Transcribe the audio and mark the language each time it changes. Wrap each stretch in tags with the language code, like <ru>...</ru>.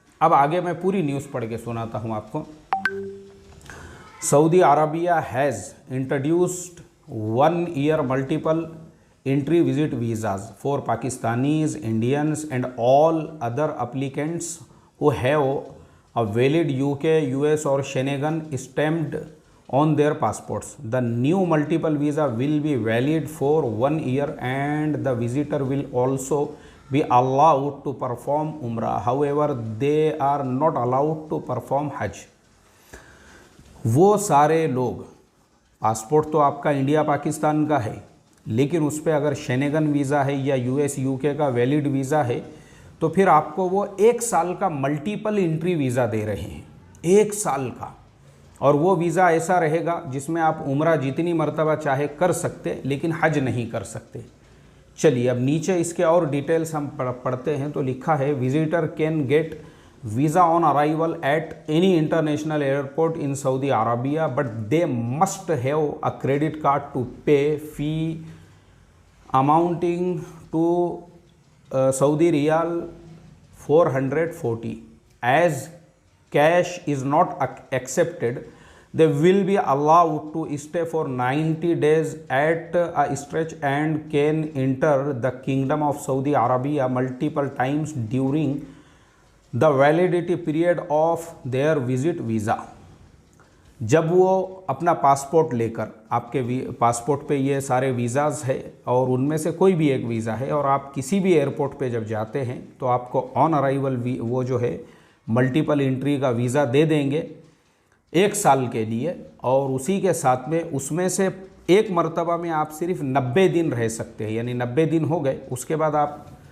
<hi>अब आगे मैं पूरी न्यूज़ पढ़ के सुनाता हूँ आपको।</hi> <en>Saudi Arabia has introduced 1 year multiple entry visit visas for Pakistanis, Indians and all other applicants who have a valid UK, US और Schengen stamped on their passports. The new multiple visa will be valid for 1 year and the visitor will also be allowed to perform umrah. However, they are not allowed to perform hajj.</en> <hi>वो सारे लोग, passport तो आपका India Pakistan का है, लेकिन उस पर अगर शेनेगन वीज़ा है या US, UK का वैलिड वीज़ा है तो फिर आपको वो 1 साल का मल्टीपल एंट्री वीज़ा दे रहे हैं, 1 साल का। और वो वीज़ा ऐसा रहेगा जिसमें आप उम्रा जितनी मर्तबा चाहे कर सकते, लेकिन हज नहीं कर सकते। चलिए अब नीचे इसके और डिटेल्स हम पढ़ते हैं। तो लिखा है</hi> <en>Visitor can get visa on arrival at any international airport in Saudi Arabia but they must have a credit card to pay fee amounting to Saudi Riyal 440. As cash is not accepted, they will be allowed to stay for 90 days at a stretch and can enter the Kingdom of Saudi Arabia multiple times during the validity period of their visit visa.</en> <hi>जब वो अपना passport लेकर, आपके passport पे ये सारे visas है और उनमें से कोई भी एक वीज़ा है, और आप किसी भी एयरपोर्ट पे जब जाते हैं तो आपको ऑन अराइवल वो जो है मल्टीपल एंट्री का वीज़ा दे देंगे 1 साल के लिए, और उसी के साथ में उसमें से एक मर्तबा में आप सिर्फ 90 दिन रह सकते हैं, यानी 90 दिन हो गए, उसके बाद आप</hi>